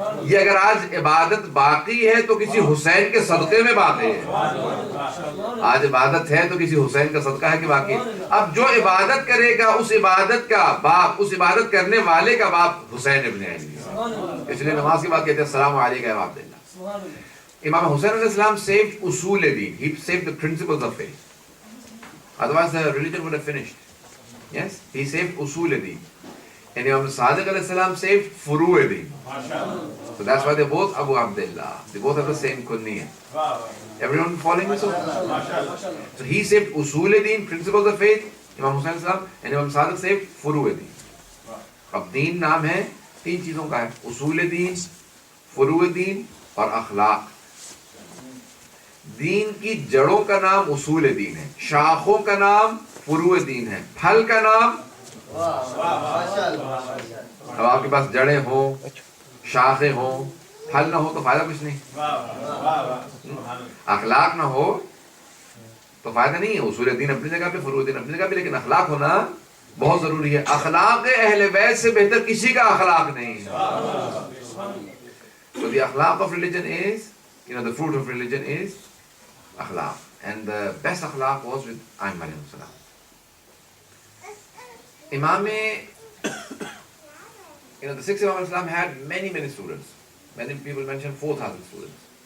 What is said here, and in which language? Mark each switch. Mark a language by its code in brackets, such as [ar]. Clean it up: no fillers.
[hi] ये अगर आज इबादत बाकी है तो किसी हुसैन के सदक़े में बाकी है. आज इबादत है तो किसी हुसैन का सदका है कि बाकी. अब जो इबादत करेगा उस इबादत का बाप, उस इबादत करने वाले का बाप हुसैन इब्न अली. इसलिए नमाज के बाद कहते हैं [ar] अस्सलामु अलैका या अबा अब्दुल्ला. [en] Imam Hussain alayhi salam saved usul ad-din. He saved the principles of faith. Otherwise the religion would have finished. Yes, he saved usul ad-din. And Imam Sadiq alayhi salam saved furu ad-din. So that's why they're both Abu Abdullah. They both have the same kunniyah. Everyone following me? So he saved usul ad-din, principles of faith, Imam Hussain alayhi salam, and Imam Sadiq saved furu ad-din. [hi] अब दीन नाम है 3 चीजों का है, उसूल दीन, फुरू दीन और अखलाक. दीन की जड़ों का नाम उसूल दीन है, शाखों का नाम फुरू दीन है, फल का नाम. अब आपके पास जड़ें हो, शाखें हो, फल ना हो तो फायदा कुछ नहीं. अखलाक ना हो तो फायदा नहीं है. उसूल दीन अपनी जगह पे, फुरू दीन अपनी जगह पे, लेकिन अखलाक होना बहुत जरूरी है. अखलाक अहले बैत से बेहतर किसी का अखलाक नहीं है. [en] So the akhlaq of religion is the fruit of religion is akhlaq. And the best akhlaq was with Aimma alayhi salam. The sixth Imam al-Islam had many students. Many people mention 4,000 students.